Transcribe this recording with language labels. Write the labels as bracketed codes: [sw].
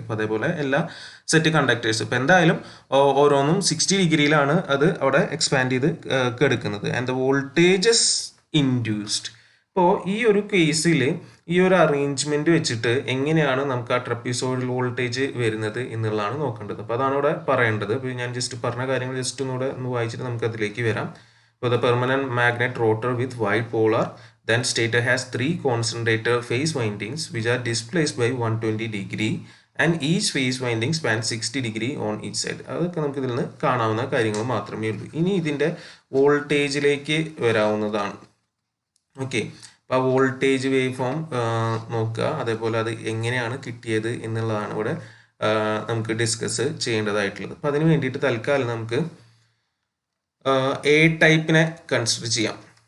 [ml] അപ്പോൾ അതേപോലെ എല്ലാ സെറ്റ് കണ്ടക്ടേഴ്സ് ഇപ്പോൾ എന്തായാലും ഓരോന്നും 60 ഡിഗ്രിയിലാണ് അത് അവിടെ എക്സ്പാൻഡ് ചെയ്ത് കിടക്കുന്നത്. [en] And the voltages induced. [ml] ഇപ്പോൾ ഈ ഒരു കേസിൽ ഈ ഒരു അറേഞ്ച്മെന്റ് വെച്ചിട്ട് എങ്ങനെയാണ് നമുക്ക് ആ ട്രപ്പിസോയിഡൽ വോൾട്ടേജ് വരുന്നത് എന്നുള്ളതാണ് നോക്കേണ്ടത്. അപ്പോൾ അതാണ് ഇവിടെ പറയേണ്ടത്. അപ്പോൾ ഞാൻ ജസ്റ്റ് പറഞ്ഞ കാര്യങ്ങൾ ജസ്റ്റ് ഒന്ന് വായിച്ചിട്ട് നമുക്ക് അതിലേക്ക് വരാം. ഇപ്പോൾ [en] The permanent magnet rotor with wide polar, then stator has 3 concentrator phase windings which are displaced by 120 degree and each phase winding spans 60 degree on each side. [ml] അതൊക്കെ നമുക്ക് ഇതിൽ നിന്ന് കാണാവുന്ന കാര്യങ്ങൾ മാത്രമേ ഉള്ളൂ. ഇനി ഇതിൻ്റെ വോൾട്ടേജിലേക്ക് വരാവുന്നതാണ്. ഓക്കെ, അപ്പോൾ ആ വോൾട്ടേജ് വേവ് ഫോം നോക്കുക, അതേപോലെ അത് എങ്ങനെയാണ് കിട്ടിയത് എന്നുള്ളതാണ് ഇവിടെ നമുക്ക് ഡിസ്കസ് ചെയ്യേണ്ടതായിട്ടുള്ളത്. അപ്പോൾ അതിന് വേണ്ടിയിട്ട് തൽക്കാലം നമുക്ക് എ ടൈപ്പിനെ കൺസിഡർ ചെയ്യാം.